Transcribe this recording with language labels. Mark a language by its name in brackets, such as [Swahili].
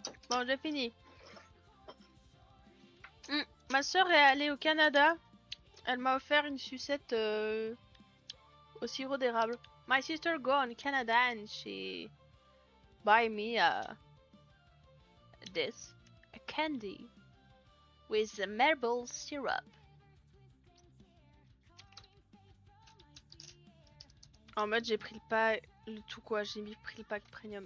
[French] Bon j'ai fini. Ma soeur est allée au Canada. Elle m'a offert une sucette au sirop d'érable. [English] My sister go on Canada and she buy me this a candy with a maple syrup. [French] En mode j'ai pris le tout quoi, j'ai pris le pack premium.